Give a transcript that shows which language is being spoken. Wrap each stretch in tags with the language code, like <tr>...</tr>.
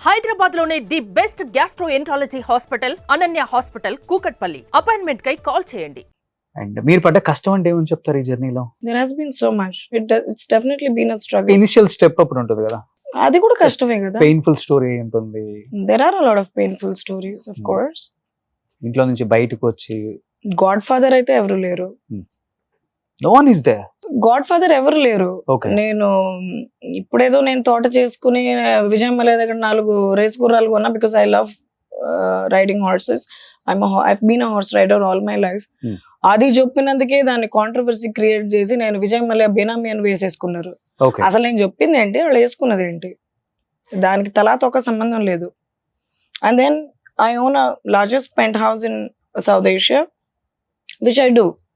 <te>హైదరాబాద్ లోనే the best gastroenterology hospital Ananya hospital Kukatpally. Appointment కై call చేయండి. అండ్ మీరు పడ్డ కష్టం అంటే ఏమని చెప్తారు ఈ జర్నీలో?</te> <en>There has been so much. It's definitely been a struggle.</en> <te>Initial step అప్పుడు ఉంటుంది కదా, అది కూడా కష్టమే కదా. పెయిన్ఫుల్ స్టోరీ ఉంటుంది.</te> <en>There are a lot of painful stories, of course.</en> <te>ఇంట్లో నుంచి బయటకు వచ్చి గాడ్ ఫాదర్ అయితే ఎవరు లేరు.</te> <en>No one is there.</en> <te>God father ఎవరు లేరు. ఓకే. నేను ఇప్పుడేదో నేను తోట చేసుకుని విజయమ్మల దగ్గర 4 రేస్ గుర్రాలు కొన్నా</te> <en>Because I love riding horses. I've been a horse rider all my life.</en> <te>అది చెప్పినందుకే దాన్ని కాంట్రవర్సీ క్రియేట్ చేసి నేను విజయమ్మల బెనామీ అని వేసేసుకున్నారు. అసలు నేను చెప్పింది ఏంటి, వాళ్ళు వేసుకున్నది ఏంటి, దానికి తలాతో ఒక సంబంధం లేదు.</te> <en>And then I own a largest penthouse in South Asia which I do.</en>